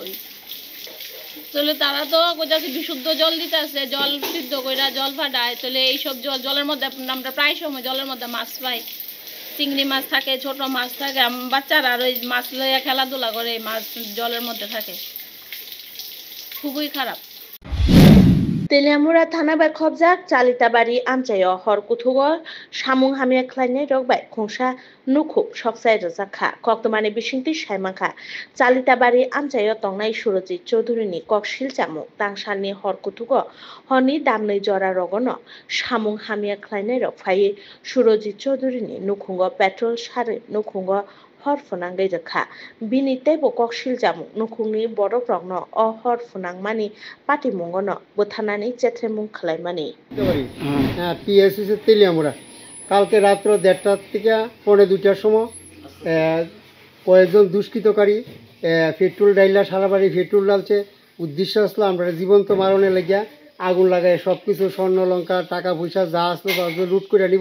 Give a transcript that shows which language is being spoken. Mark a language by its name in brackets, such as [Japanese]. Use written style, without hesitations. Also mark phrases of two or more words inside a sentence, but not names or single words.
[Bangla] ওই তাহলে তারা তো কইতাছে বিশুদ্ধ জল দিতেছে, জল সিদ্ধ কইরা জল ফাটায়। তাহলে এইসব জলের মধ্যে আমরা প্রায় সময় জলের মধ্যে মাছ পাই, চিংড়ি মাছ থাকে, ছোট মাছ থাকে, বাচ্চারা আর ওই মাছ লইয়া খেলাধুলা করে, এই মাছ জলের মধ্যে থাকে। খুবই খারাপ। [Kok Borok] Teliamura thana bai khobjak Chalitabari amchayo hor kuthugo samung hamia khlainai rok bai khongsa nukhub soksai rjakha koktomani bisingti saimangkha Chalitabari amchayo tongnai Surojit Choudhury ni kok silchamu tangsalni hor kuthugo horni damnoi jora rogono samung hamia khlainai rok phaiye Surojit Choudhury ni nukhungo petrol sari nukhungo hor phunangai rokha bini teibo kok siljamu nukhungni borok rokno o hor phunangmani patimungono buthanani chetremung khlaimani [Bangla] পিএসসি তেলিয়ামুড়া কালকে রাত্র 1:30 থেকে 1:45টার সময় কয়েকজন দুষ্কৃতকারী পেট্রোল ডাইলা সারা বাড়ি পেট্রোল ডালছে। উদ্দেশ্য আসলো আমরা জীবন্ত মারণে লাগিয়া আগুন লাগায় সব কিছু স্বর্ণলঙ্কা টাকা পয়সা যা আসলো লুট করে নিব।